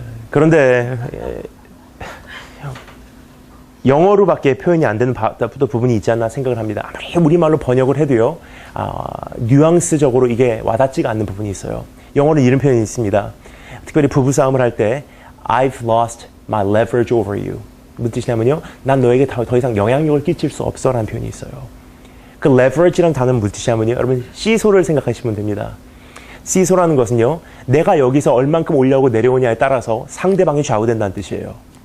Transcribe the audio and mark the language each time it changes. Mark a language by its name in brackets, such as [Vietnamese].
[Korean] 그런데 영어로밖에 표현이 안 되는 부분이 있지 않나 생각을 합니다. 아무리 우리말로 번역을 해도요, 뉘앙스적으로 이게 와닿지가 않는 부분이 있어요. 영어로 이런 표현이 있습니다. 특별히 부부싸움을 할 때 [English] I've lost my leverage over you. [Korean] 무슨 뜻이냐면요, 난 너에게 더 이상 영향력을 끼칠 수 없어 라는 표현이 있어요. 그 leverage라는 단어는 무슨 뜻이냐면요, 여러분 시소를 생각하시면 됩니다. 시소라는 것은요, 내가 여기서 얼만큼 올라오고 내려오냐에 따라서 상대방이 좌우된다는 뜻이에요.